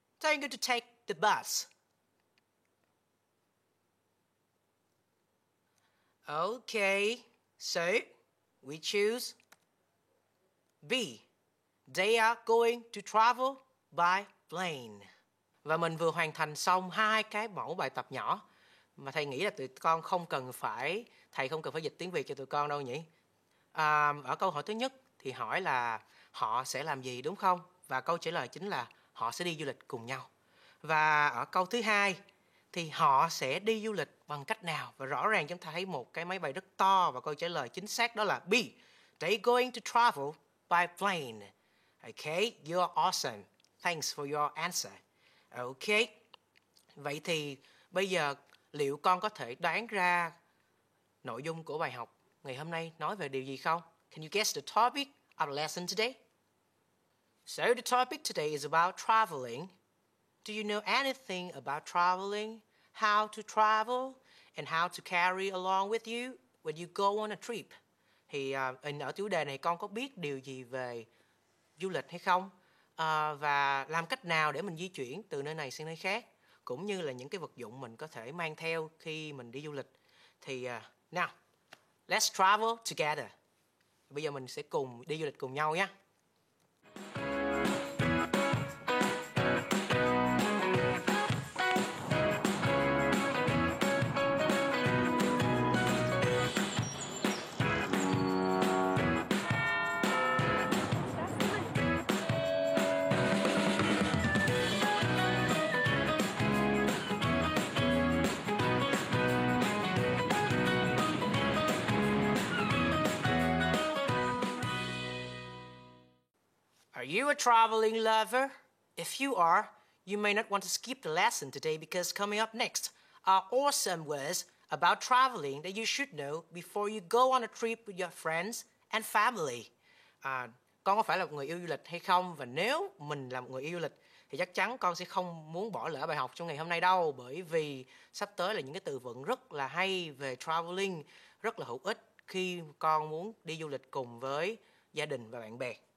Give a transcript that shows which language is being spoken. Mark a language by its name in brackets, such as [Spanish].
[English] They're going to take the bus. Okay, so we choose B. They are going to travel by plane. [Vietnamese] Và mình vừa hoàn thành xong hai cái mẫu bài tập nhỏ mà thầy nghĩ là tụi con không cần phải dịch tiếng Việt cho tụi con đâu nhỉ? Ở câu hỏi thứ nhất thì hỏi là họ sẽ làm gì đúng không? Và câu trả lời chính là họ sẽ đi du lịch cùng nhau. Và ở câu thứ hai thì họ sẽ đi du lịch bằng cách nào? Và rõ ràng chúng ta thấy một cái máy bay rất to và câu trả lời chính xác đó là B. [English] They're going to travel by plane. Okay, you're awesome. Thanks for your answer. Okay. [Vietnamese] Vậy thì bây giờ liệu con có thể đoán ra nội dung của bài học ngày hôm nay nói về điều gì không? [English] Can you guess the topic of the lesson today? So the topic today is about traveling. Do you know anything about traveling? How to travel and how to carry along with you when you go on a trip? [Vietnamese] Thì ở chủ đề này con có biết điều gì về du lịch hay không? Và làm cách nào để mình di chuyển từ nơi này sang nơi khác? Cũng như là những cái vật dụng mình có thể mang theo khi mình đi du lịch. [English] Thì now, let's travel together. [Vietnamese] Bây giờ mình sẽ cùng đi du lịch cùng nhau nhé. [English] Are you a traveling lover? If you are, you may not want to skip the lesson today because coming up next are awesome words about traveling that you should know before you go on a trip with your friends and family. [Vietnamese] Con có phải là một người yêu du lịch hay không? Và nếu mình là một người yêu du lịch thì chắc chắn con sẽ không muốn bỏ lỡ bài học trong ngày hôm nay đâu, bởi vì sắp tới là những cái từ vựng rất là hay về traveling, rất là hữu ích khi con muốn đi du lịch cùng với gia đình và bạn bè.